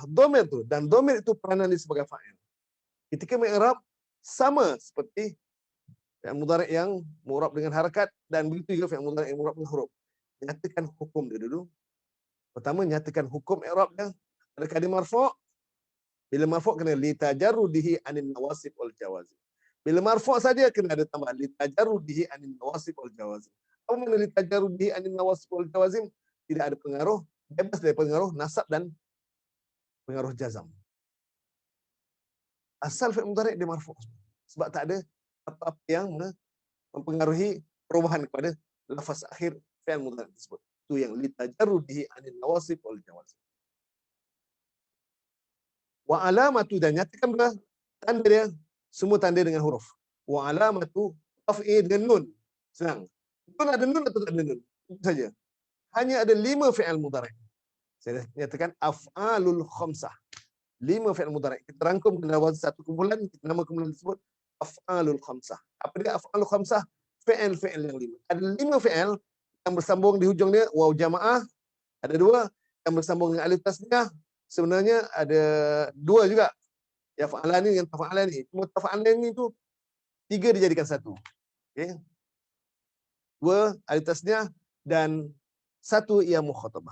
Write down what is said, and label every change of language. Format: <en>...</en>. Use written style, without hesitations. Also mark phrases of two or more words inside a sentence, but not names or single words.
<ms>Dhamir tu, dan dhamir itu peranan dia sebagai fa'il. Ketika mi'rab sama seperti</ms> <ar>فعل مضارع'</ar> <ms>yang mu'rab dengan harakat dan begitu juga</ms> <ar>فعل مضارع'</ar> <ms>yang mu'rab dengan huruf. Nyatakan hukum dia dulu. Pertama, nyatakan hukum i'rab dia. Adakah dia marfu'? Bila marfu' kena</ms> <ar>لتجرده عن النواصب والجوازم.</ar> <ms>Bila marfu' saja kena ada tambah</ms> <ar>لتجرده عن النواصب والجوازم.</ar> <ms>Apa makna</ms> <ar>لتجرده عن النواصب والجوازم?</ar> <ms>Tidak ada pengaruh, bebas dari pengaruh nasab dan pengaruh jazam. Asal</ms> <ar>فعل مضارع'</ar> <ms>dia marfu'. Sebab tak ada apa-apa yang mempengaruhi perubahan kepada lafaz akhir</ms> <ar>فعل مضارع'</ar> <ms>tersebut. Itu yang</ms> <ar>لتجرده عن النواصب والجوازم. وعلامة,</ar> <ms>dan nyatakan pula tanda dia semua tanda dengan huruf.</ms> <ar>وعلامة رفع</ar> <ms>dengan nun. Senang. Nun ada nun atau tak ada nun? Itu saja. Hanya ada 5</ms> <ar>فعل مضارع'.</ar> <ms>Saya nyatakan</ms> <ar>الأفعال الخمسة.</ar> <ms>5</ms> <ar>فعل مضارع'.</ar> <ms>Kita rangkum dalam satu kumpulan, kita nama kumpulan tersebut</ms> <ar>الأفعال الخمسة.</ar> <ms>Apa dia</ms> <ar>الأفعال الخمسة?</ar> <ms>Fi'il yang 5. Ada 5 fi'il yang bersambung di hujung dia</ms> <ar>واو الجماعة.</ar> <ms>Ada 2 yang bersambung dengan</ms> <ar>ألف التثنية.</ar> <ms>Sebenarnya ada 2 juga. Ya fa'alani dengan tafa'alani. Cuma tafa'alani itu 3 dijadikan 1. Okey. 2</ms> <ar>ألف التثنية</ar> <ms>dan 1</ms> <ar>ياء المخاطبة.</ar>